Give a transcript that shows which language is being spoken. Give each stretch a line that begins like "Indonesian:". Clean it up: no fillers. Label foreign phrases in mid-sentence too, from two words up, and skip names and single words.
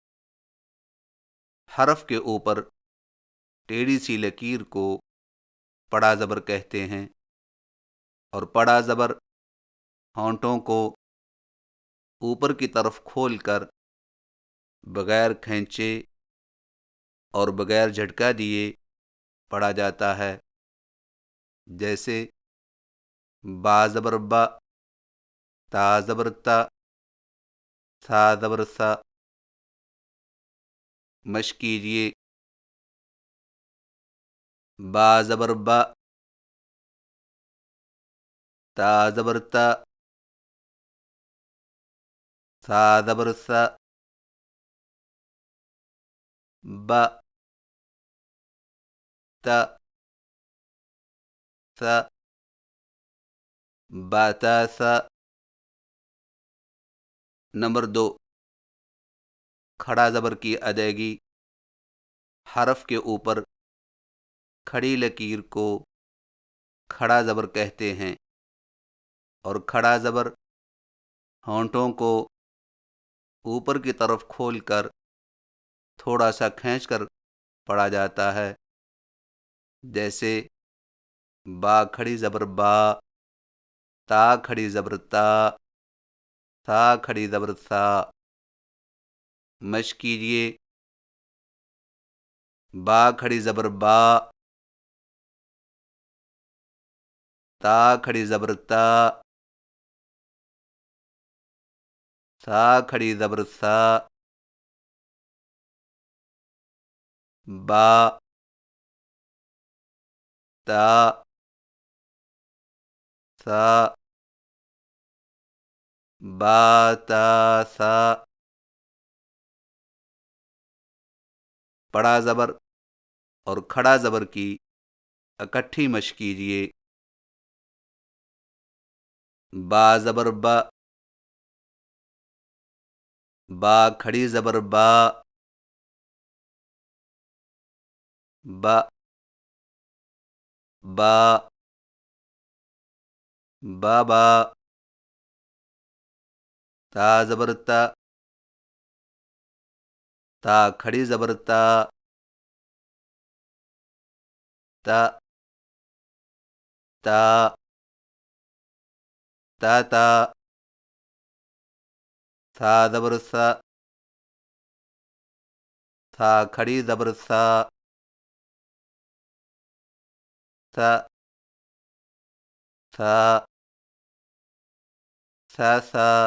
Urdu: حرف کے اوپر ٹیڑھی سی لکیر کو بڑا زبر کہتے ہیں، اور بڑا زبر ہونٹوں کو اوپر کی طرف کھول کر بغیر کھینچے اور بغیر جھٹکا دیے پڑھا جاتا ہے، جیسے با زبر با، تا زبر تا، ثا زبر ثا۔ مشق کیجیے: با زبر با، تا زبر تا، ثا زبر ثا، ب ت ث بتاث۔ نمبر 2، کھڑا زبر کی ادائیگی۔ حرف کے اوپر کھڑی لکیر کو کھڑا زبر کہتے ہیں، اور کھڑا زبر ہونٹوں کو اوپر کی طرف کھول کر تھوڑا سا کھینچ کر پڑھا جاتا ہے، جیسے با کھڑی زبر با، تا کھڑی زبر تا، ثا کھڑی زبر ثا۔ مشق کیجئے۔ با کھڑی زبر با، تا کھڑی زبر تا، ثا کھڑی زبر ثا۔ با تا ثا با تا ثا۔ بڑا زبر اور کھڑا زبر کی اکٹھی مشق کیجئے۔ با زبر با، با کھڑی زبر با، با با بابا۔ تا زبر تا، تا کھڑی زبر تا، تا تا تا تا۔ ثا زبر ثا، ثا کھڑی زبر ثا، ثا ثا ثا ثا۔